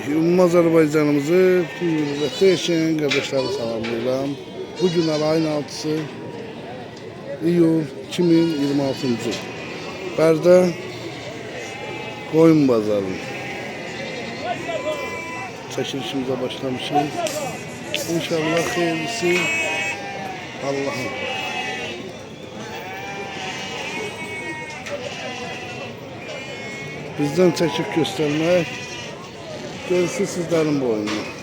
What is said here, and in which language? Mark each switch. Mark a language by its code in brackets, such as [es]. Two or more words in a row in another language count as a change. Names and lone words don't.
[az] Ümumi Azerbaycanımızı hürmətli yaşayan kardeşleri salamlayıram. Bugün ayın 6'sı iyul 2026. Bərdə Qoyun Bazarı. Çəkilişimizə başlamışız. İnşallah xeyirlisi Allah'ım. [tr] Bizden çekip göstermek, gerisi sizlerin boyunda.